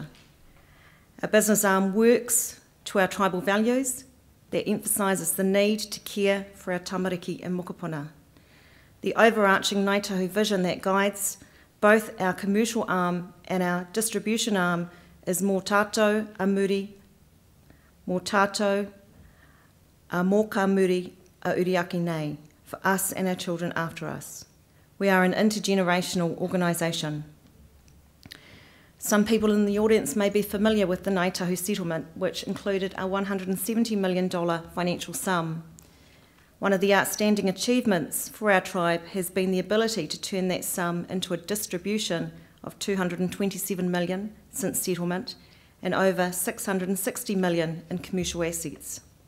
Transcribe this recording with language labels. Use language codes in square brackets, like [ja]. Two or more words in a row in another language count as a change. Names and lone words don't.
[en] Our business arm works to our tribal values that emphasises the need to care for our tamariki and mokopuna. The overarching Ngāi Tahu vision that guides both our commercial arm and our distribution arm is [mi] mō tātou a muri, mō tātou a mō ka muri a uriaki nei, [en] for us and our children after us. We are an intergenerational organisation. Some people in the audience may be familiar with the Ngāi Tahu settlement, which included a $170 million financial sum. One of the outstanding achievements for our tribe has been the ability to turn that sum into a distribution of $227 million since settlement and over $660 million in commercial assets.